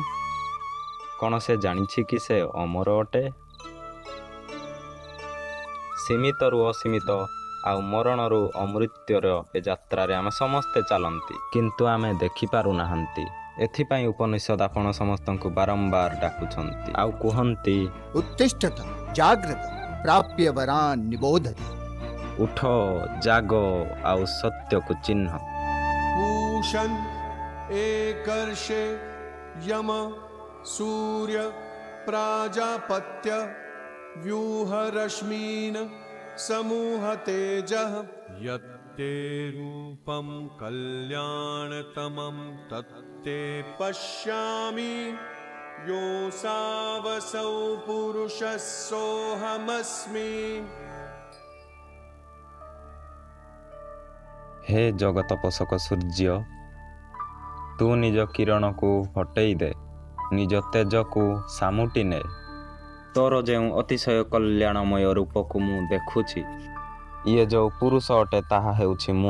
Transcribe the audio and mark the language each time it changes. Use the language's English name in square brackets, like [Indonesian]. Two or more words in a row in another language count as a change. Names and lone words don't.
[Odia] କ'ଣ ସେ ଜାଣିଛି କି ସେ ଅମର ଅଟେ? ସୀମିତରୁ ଅସୀମିତ ଆଉ ମରଣରୁ ଅମୃତ୍ୟୁର ଏ ଯାତ୍ରାରେ ଆମେ ସମସ୍ତେ ଚାଲନ୍ତି, କିନ୍ତୁ ଆମେ ଦେଖିପାରୁନାହାନ୍ତି। ଏଥିପାଇଁ ଉପନିଷଦ ଆପଣ ସମସ୍ତଙ୍କୁ ବାରମ୍ବାର ଡାକୁଛନ୍ତି ଆଉ କୁହନ୍ତି, [Sanskrit] उत्तिष्ठत जाग्रत प्राप्य वरान निबोधति। [Odia] ଉଠ, ଜାଗ ଆଉ ସତ୍ୟକୁ ଚିହ୍ନ। [Sanskrit] पूषन् एकर्षे यम सूर्य प्राजापत्य व्यूहरश्मीन् समूह तेजः यत्ते रूपं कल्याणतमं तत्ते पश्यामि योऽसावसौ पुरुषः सोऽहमस्मि। [Odia] ହେ ଜଗତ ପୋଷକ ସୂର୍ଯ୍ୟ, ତୁ ନିଜ କିରଣକୁ ହଟେଇ ଦେ, ନିଜ ତେଜକୁ ସାମୁଟି ନେ। ତୋର ଯେଉଁ ଅତିଶୟ କଲ୍ୟାଣମୟ ରୂପକୁ ମୁଁ ଦେଖୁଛି, ଇଏ ଯେଉଁ ପୁରୁଷ ଅଟେ ତାହା ହେଉଛି ମୁଁ।